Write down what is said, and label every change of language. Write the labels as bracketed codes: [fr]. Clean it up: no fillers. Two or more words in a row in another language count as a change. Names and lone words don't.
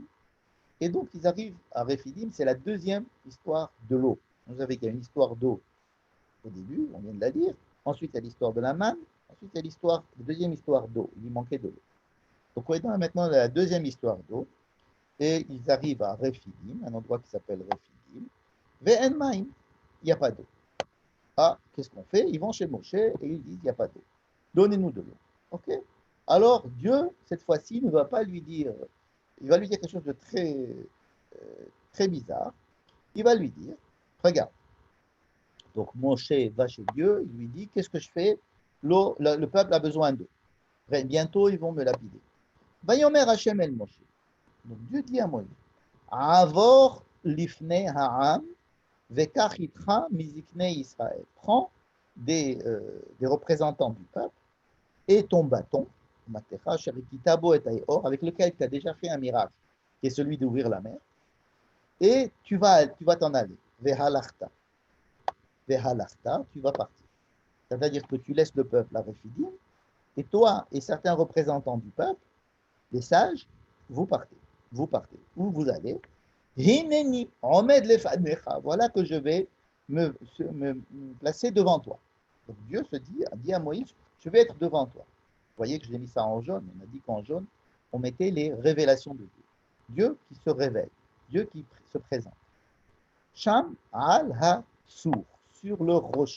[fr] Et donc, ils arrivent à Rephidim, c'est la deuxième histoire de l'eau. Vous savez qu'il y a une histoire d'eau au début, on vient de la lire. Ensuite, il y a l'histoire de la manne. Ensuite, il y a la deuxième histoire d'eau. Il manquait de l'eau. Donc, on est dans maintenant la deuxième histoire d'eau. Et ils arrivent à Rephidim, un endroit qui s'appelle Rephidim. [he] ואין מים, [fr] il n'y a pas d'eau. Ah, qu'est-ce qu'on fait? Ils vont chez Moshe et ils disent, il n'y a pas d'eau. Donnez-nous de l'eau. OK? Alors, Dieu, cette fois-ci, ne va pas lui dire, il va lui dire quelque chose de très bizarre. Il va lui dire, regarde. Donc, Moshe va chez Dieu, il lui dit, qu'est-ce que je fais? L'eau, le peuple a besoin d'eau. Bientôt, ils vont me lapider. [he] ויאמר השם אל משה. [fr] Donc, Dieu dit à Moïse, [he] עבר לפני העם וקח אתך מזקני ישראל. [fr] Prends des représentants du peuple et ton bâton, avec lequel tu as déjà fait un miracle, qui est celui d'ouvrir la mer, et tu vas t'en aller. Vehalachta, tu vas partir. C'est-à-dire que tu laisses le peuple à Rephidim, et toi et certains représentants du peuple, les sages, vous partez. Vous partez. Où vous allez? [he] הנני עומד לפניך. [fr] Voilà que je vais me placer devant toi. Donc Dieu dit à Moïse, je vais être devant toi. Vous voyez que je l'ai mis ça en jaune. On a dit qu'en jaune, on mettait les révélations de Dieu. Dieu qui se révèle, Dieu qui se présente. [he] שם על הצור, [fr] sur le rocher.